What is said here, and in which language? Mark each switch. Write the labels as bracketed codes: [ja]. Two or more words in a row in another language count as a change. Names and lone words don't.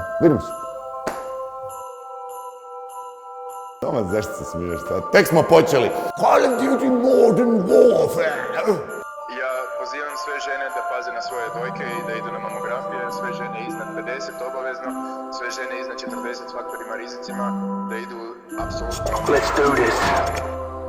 [hr] Vidimo se. Tomac, zašto se smiješ? Tek smo počeli. Call of Duty Modern Warfare. Ja pozivam sve žene da paze na svoje dojke i da idu na mamografije, sve žene iznad 50 obavezno, sve žene iznad 40 s faktorima rizicima, da idu apsolutno. [en] Let's do this.